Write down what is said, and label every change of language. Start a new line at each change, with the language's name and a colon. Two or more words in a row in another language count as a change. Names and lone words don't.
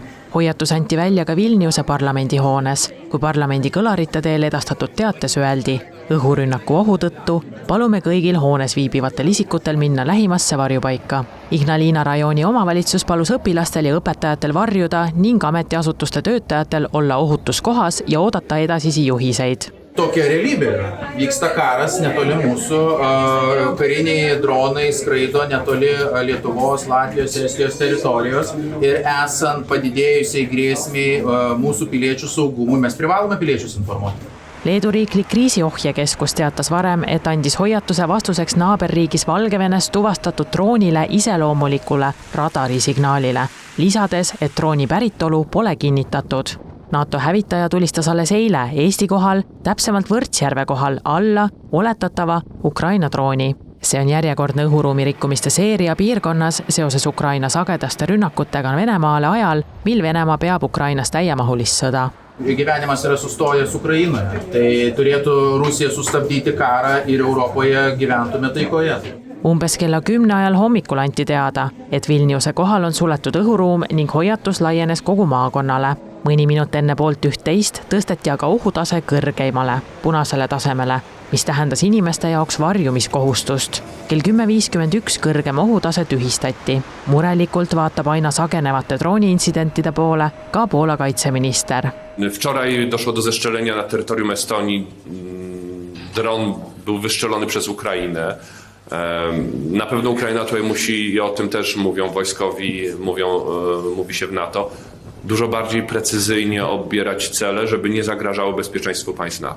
Estonian: Hoiatus anti välja ka Vilniuse parlamendihoones, kui parlamendi kõlarite teel edastatud teates öeldi: õhurünnaku ohu tõttu palume kõigil hoones viibivatel isikutel minna lähimasse varjupaika. Ignalina rajooni omavalitsus palus õpilastel ja õpetajatel varjuda ning ametiasutuste töötajatel olla ohutus kohas ja oodata edasisi juhiseid.
Lithuanian: Tokia realybė. Vyksta karas netoli mūsų, kariniai dronai skraido netoli Lietuvos, Latvijos, Estijos teritorijos ir esant padidėjusiai grėsmiai mūsų piliečių saugumui, mes privalome piliečius informuoti.
Estonian: Leedu riiklik kriisiohjekeskus teatas varem, et andis hoiatuse vastuseks naaberriigis Valgevenes tuvastatud droonile iseloomulikule radarisignaalile, lisades, et drooni päritolu pole kinnitatud. NATO hävitaja tulistas alles eile Eesti kohal, täpsemalt Võrtsjärve kohal alla oletatava Ukraina drooni. See on järjekordne õhuruumi rikkumiste seeria piirkonnas seoses Ukraina sagedaste rünnakutega Venemaale ajal, mil Venemaa peab Ukrainas täiemahulist sõda.
Lithuanian: Gyvenimas yra sustojęs Ukrainoje, tai turėtų Rusija sustabdyti karą ir Europoje gyventume taikoje.
Estonian: Umbes kella 10 ajal hommikul anti teada, et Vilniuse kohal on suletud õhuruum ning hoiatus laienes kogu maakonnale. Mõni minut enne 11:30 tõsteti aga ohutase kõrgeimale, punasele tasemele, mis tähendas inimeste jaoks varjumiskohustust. Kell 10:51 kõrgem ohutase tühistati. Murelikult vaatab aina sagenevate drooniincidentide poole ka Poola kaitseminister.
Polish: Wczoraj doszło do zestrzelenia na terytorium Estonii. Dron był wystrzelony przez Ukrainę. Na pewno Ukraina tutaj musi, i o tym też mówią wojskowi, mówi się w NATO, dużo bardziej precyzyjnie obierać cele, żeby nie zagrażało bezpieczeństwu państw NATO.